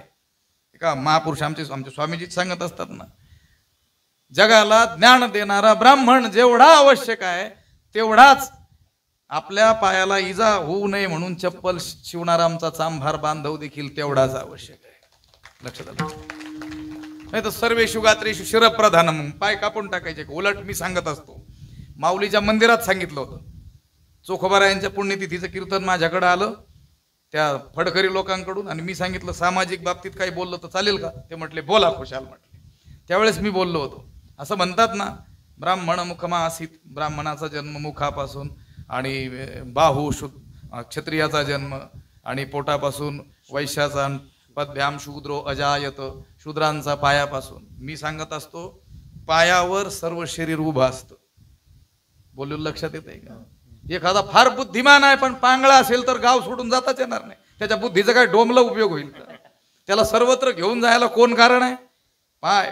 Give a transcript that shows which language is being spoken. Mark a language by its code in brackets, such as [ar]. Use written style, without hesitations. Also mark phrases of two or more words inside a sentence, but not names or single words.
[mr] एका महापुरुष आमचे स्वामीजी सांगत असतात ना, जगाला ज्ञान देणारा ब्राह्मण जेवढा आवश्यक आहे तेवढाच आपल्या पायाला इजा होऊ नये म्हणून चप्पल शिवणारा आमचा चांभार बांधव देखील तेवढाच आवश्यक आहे. लक्षात आलं नाही तर [sa] सर्वेषु गात्रेषु शिरप्रधानम, [mr] पाय कापून टाकायचे. उलट मी सांगत असतो, माऊलीच्या मंदिरात सांगितलं होतं, चोखोबारायांच्या पुण्यतिथीचं कीर्तन माझ्याकडे आलं त्या फडकरी लोकांकडून, आणि मी सांगितलं सामाजिक बाबतीत काही बोललं तर चालेल का. ते म्हटले बोला खुशाल म्हटले. त्यावेळेस मी बोललो होतो. असं म्हणतात ना, [sa] ब्राह्मण मुखमा आसीत, [mr] ब्राह्मणाचा जन्म मुखापासून, आणि बाहू क्षत्रियाचा जन्म, आणि पोटापासून वैश्याचा, [sa] पद्भ्याम शूद्रो अजायत, [mr] शूद्रांचा पायापासून. मी सांगत असतो पायावर सर्व शरीर उभं असतं. बोलून लक्षात येत आहे का. एखादा फार बुद्धिमान आहे पण पांगळा असेल तर गाव सोडून जाताच येणार नाही. त्याच्या बुद्धीचा काय डोमला उपयोग होईल का. त्याला सर्वत्र घेऊन जायला कोण कारण आहे, पाय.